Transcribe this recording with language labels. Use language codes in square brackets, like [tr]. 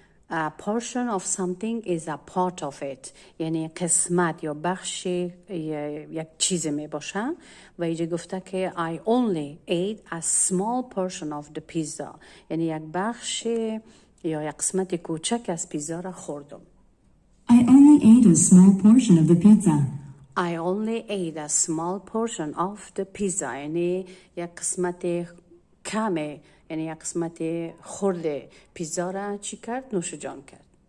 [en] A portion of something is a part of it [fa] یعنی قسمت یا بخش یک چیز می باشه و اینجا گفته که [en] I only ate a small portion of the pizza [fa] یعنی یک بخش یا یک قسمت کوچک از پیزا را خوردم. [en] I only ate a small portion of the pizza. I only ate a small portion of the pizza [fa] یعنی یک قسمت کمه یعنی یک قسمت خورده پیزا را چی کرد؟ نوش جان کرد.